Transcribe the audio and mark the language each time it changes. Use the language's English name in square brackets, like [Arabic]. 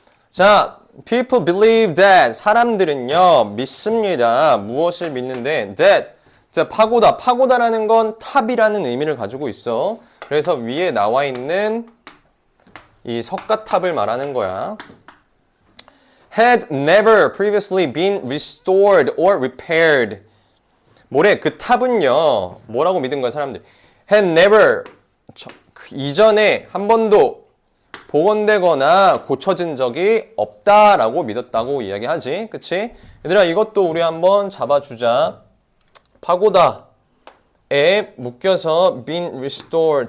[Korean] 자, [English] people believe that. [Korean] 사람들은요 믿습니다. 무엇을 믿는데? that. 자, 파고다. 파고다라는 건 탑이라는 의미를 가지고 있어. 그래서 위에 나와 있는 이 석가탑을 말하는 거야. [English] had never previously been restored or repaired. [Korean] 뭐래? 그 탑은요. 뭐라고 믿은 거야, 사람들이? [English] had never [Korean] 이전에 한 번도 복원되거나 고쳐진 적이 없다라고 믿었다고 이야기하지. 그치? 얘들아, 이것도 우리 한번 잡아주자. 파고다에 묶여서 [English] been restored.